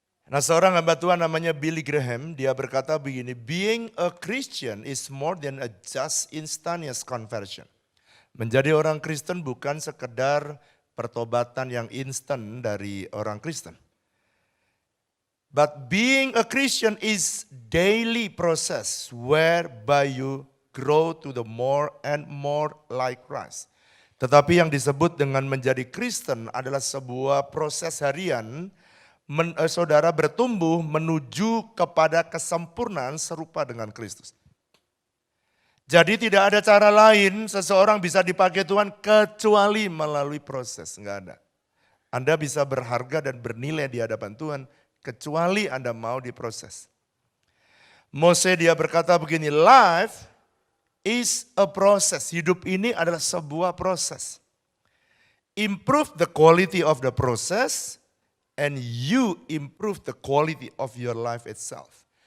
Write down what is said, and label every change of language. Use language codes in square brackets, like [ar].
[id] Nah, seorang hamba Tuhan namanya Billy Graham, dia berkata begini, [en] being a Christian is more than a just instantaneous conversion. [id] Menjadi orang Kristen bukan sekedar pertobatan yang instan dari orang Kristen. [en] But being a Christian is daily process whereby you grow to the more and more like Christ. [id] Tetapi yang disebut dengan menjadi Kristen adalah sebuah proses harian, saudara bertumbuh menuju kepada kesempurnaan serupa dengan Kristus. Jadi tidak ada cara lain seseorang bisa dipakai Tuhan kecuali melalui proses, enggak ada. Anda bisa berharga dan bernilai di hadapan Tuhan kecuali Anda mau diproses. [en] Mose [id] dia berkata begini, [en] life is a process. [id] Hidup ini adalah sebuah proses. [en] Improve the quality of the process and you improve the quality of your life itself.